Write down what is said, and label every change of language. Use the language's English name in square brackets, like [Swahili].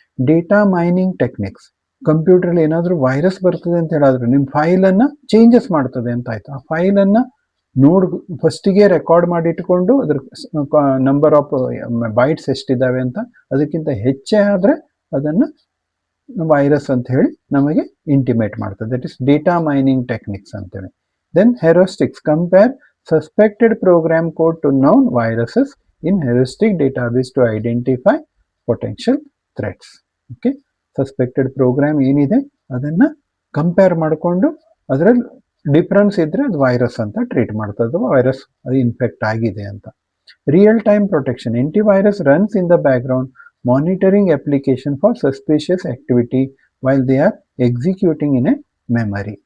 [Kannada] Data mining techniques, ಕಂಪ್ಯೂಟರ್ಲಿ ಏನಾದರೂ virus ಬರ್ತದೆ ಅಂತ ಹೇಳಿದ್ರೆ ನಿಮ್ಮ ಫೈಲನ್ನು ಚೇಂಜಸ್ ಮಾಡ್ತದೆ ಅಂತ ಆಯ್ತು. ಆ ಫೈಲನ್ನು ಫಸ್ಟಿಗೆ ರೆಕಾರ್ಡ್ ಮಾಡಿ ಇಟ್ಕೊಂಡು ಅದ್ರ ನಂಬರ್ ಆಫ್ ಬೈಟ್ಸ್ ಎಷ್ಟಿದ್ದಾವೆ ಅಂತ, ಅದಕ್ಕಿಂತ ಹೆಚ್ಚೇ ಆದರೆ ಅದನ್ನು ವೈರಸ್ ಅಂತ ಹೇಳಿ ನಮಗೆ ಇಂಟಿಮೇಟ್ ಮಾಡ್ತದೆ. [English] that is data mining techniques [Kannada] ಅಂತೇಳಿ. [English] Then heuristics, compare suspected program code to known viruses in heuristic database to identify potential threats. Okay, suspected program [Kannada] ಏನಿದೆ ಅದನ್ನು ಕಂಪೇರ್ ಮಾಡಿಕೊಂಡು ಅದರಲ್ಲಿ ಡಿಫ್ರೆನ್ಸ್ ಇದ್ದರೆ ಅದು ವೈರಸ್ ಅಂತ ಟ್ರೀಟ್ ಮಾಡ್ತದೆ, ವೈರಸ್ ಅದು ಇನ್ಫೆಕ್ಟ್ ಆಗಿದೆ ಅಂತ. [English] Real time protection, antivirus runs in the background monitoring application for suspicious activity while they are executing in a memory.